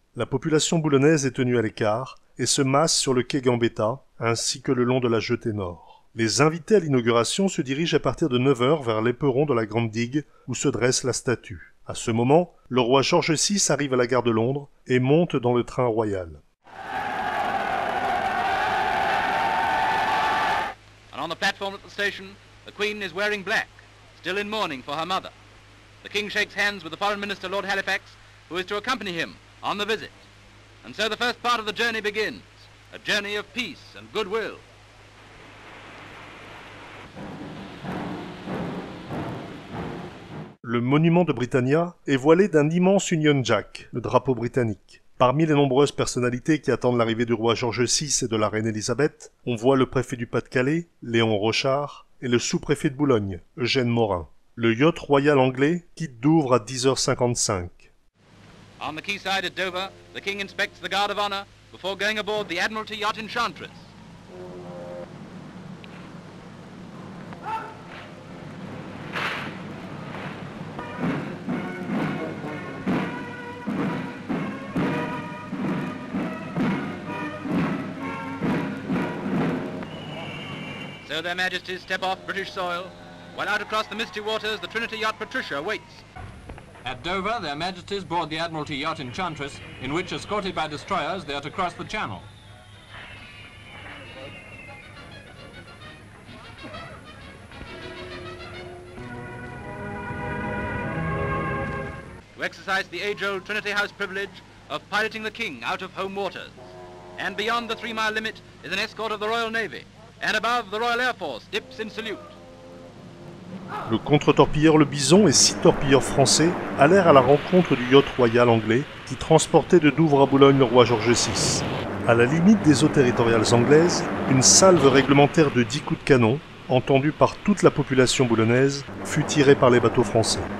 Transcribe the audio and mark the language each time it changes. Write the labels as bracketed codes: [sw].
[fr] La population boulonnaise est tenue à l'écart et se masse sur le quai Gambetta ainsi que le long de la jetée nord. Les invités à l'inauguration se dirigent à partir de 9 h vers l'éperon de la grande digue où se dresse la statue. À ce moment, le roi George VI arrive à la gare de Londres et monte dans le train royal. [en] And on the platform at the station, the Queen is wearing black, still in mourning for her mother. The King shakes hands with the Foreign Minister, Lord Halifax, who is to accompany him on the visit. And so the first part of the journey begins, a journey of peace and goodwill. [fr] Le monument de Britannia est voilé d'un immense Union Jack, le drapeau britannique. Parmi les nombreuses personnalités qui attendent l'arrivée du roi George VI et de la reine Elisabeth, on voit le préfet du Pas-de-Calais, Léon Rochard, et le sous-préfet de Boulogne, Eugène Morin. Le yacht royal anglais quitte Douvres à 10h55. [en] On the quayside at Dover, the King inspects the Guard of Honour before going aboard the Admiralty yacht Enchantress. So their Majesties step off British soil, while out across the misty waters the Trinity yacht Patricia waits. At Dover, their Majesties board the Admiralty yacht Enchantress, in which, escorted by destroyers, they are to cross the Channel. To exercise the age-old Trinity House privilege of piloting the king out of home waters. And beyond the 3-mile limit is an escort of the Royal Navy. And above, the Royal Air Force dips in salute. [fr] Le contre-torpilleur Le Bison et 6 torpilleurs français allèrent à la rencontre du yacht royal anglais qui transportait de Douvres à Boulogne le roi George VI. À la limite des eaux territoriales anglaises, une salve réglementaire de 10 coups de canon, entendue par toute la population boulonnaise, fut tirée par les bateaux français.